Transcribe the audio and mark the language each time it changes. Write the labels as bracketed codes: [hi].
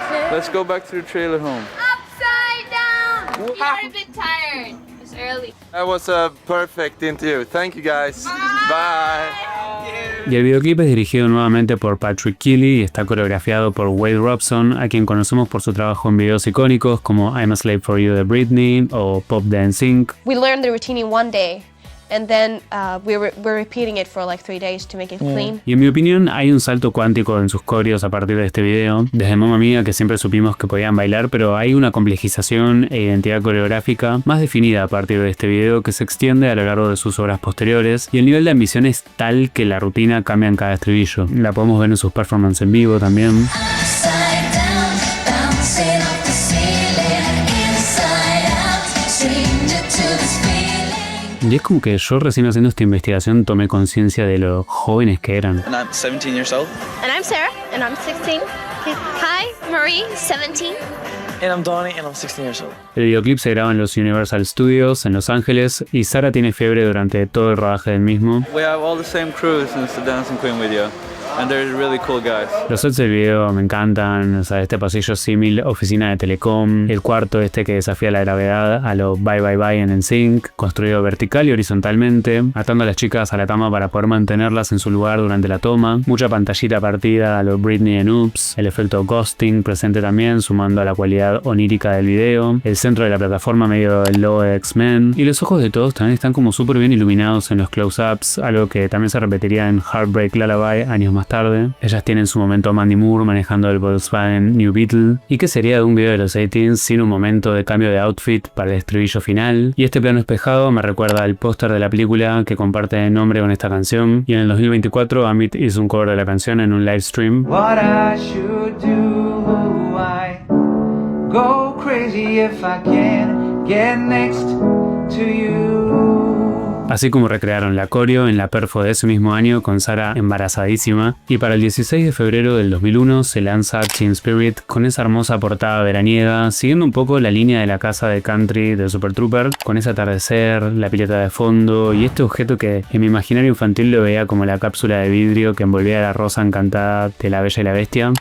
[en] Let's go back to the trailer home. Upside down! We are a bit tired. It's early. That was a perfect interview. Thank you guys. Bye. [es] Y el videoclip es dirigido nuevamente por Patrick Keeley y está coreografiado por Wade Robson, a quien conocemos por su trabajo en videos icónicos como I'm a Slave for You de Britney o Pop Dance Inc. [en] We learned the routine in one day. And then we're repeating it for like 3 days to make it clean. [es] Y en mi opinión hay un salto cuántico en sus coreos a partir de este video. Desde Mamma Mia, que siempre supimos que podían bailar, pero hay una complejización e identidad coreográfica más definida a partir de este video que se extiende a lo largo de sus obras posteriores. Y el nivel de ambición es tal que la rutina cambia en cada estribillo. La podemos ver en sus performances en vivo también. Y es como que yo recién haciendo esta investigación tomé conciencia de lo jóvenes que eran. [en] And I'm 17 years old. And I'm Sarah, and I'm 16. Hi, Marie, 17. And I'm Donnie, and I'm 16 years old. [es] El videoclip se graba en los Universal Studios en Los Ángeles y Sarah tiene fiebre durante todo el rodaje del mismo. [en] We have all the same crew since the Dancing Queen video. And they're really cool guys. [es] Los sets del video me encantan, o sea, este pasillo símil oficina de Telecom, el cuarto este que desafía la gravedad a lo Bye Bye Bye en NSYNC, construido vertical y horizontalmente, atando a las chicas a la cama para poder mantenerlas en su lugar durante la toma, mucha pantallita partida a lo Britney en Oops, el efecto ghosting presente también, sumando a la cualidad onírica del video, el centro de la plataforma medio del logo de X-Men, y los ojos de todos también están como súper bien iluminados en los close-ups, algo que también se repetiría en Heartbreak Lullaby años más tarde. Ellas tienen su momento Mandy Moore manejando el Volkswagen New Beetle. ¿Y qué sería de un video de los 18s sin un momento de cambio de outfit para el estribillo final? Y este plano espejado me recuerda al póster de la película que comparte nombre con esta canción. Y en el 2024 Amit hizo un cover de la canción en un live stream. [en] What I should do, I go crazy if I can get next to you. [es] Así como recrearon la coreo en la perfo de ese mismo año con Sarah embarazadísima. Y para el 16 de febrero del 2001 se lanza Teen Spirit con esa hermosa portada veraniega, siguiendo un poco la línea de la casa de country de Super Trooper, con ese atardecer, la pileta de fondo y este objeto que en mi imaginario infantil lo veía como la cápsula de vidrio que envolvía a la rosa encantada de La Bella y la Bestia.